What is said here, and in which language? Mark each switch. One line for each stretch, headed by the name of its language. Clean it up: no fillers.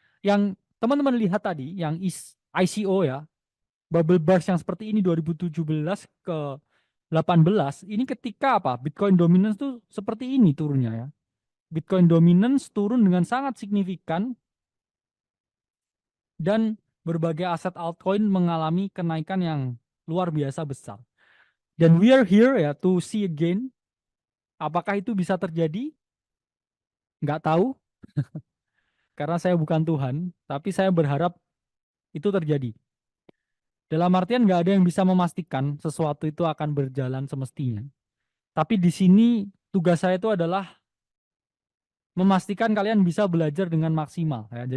Indonesian: Yang teman-teman lihat tadi, yang ICO ya, bubble burst yang seperti ini 2017 ke 18, ini ketika apa? Bitcoin dominance tuh seperti ini turunnya ya. Bitcoin dominance turun dengan sangat signifikan dan berbagai aset altcoin mengalami kenaikan yang luar biasa besar.
English: Dan we are here ya to see again.
Indonesian: Apakah itu bisa terjadi? Nggak tahu, karena saya bukan Tuhan, tapi saya berharap itu terjadi. Dalam artian nggak ada yang bisa memastikan sesuatu itu akan berjalan semestinya. Tapi di sini tugas saya itu adalah memastikan kalian bisa belajar dengan maksimal. Ya.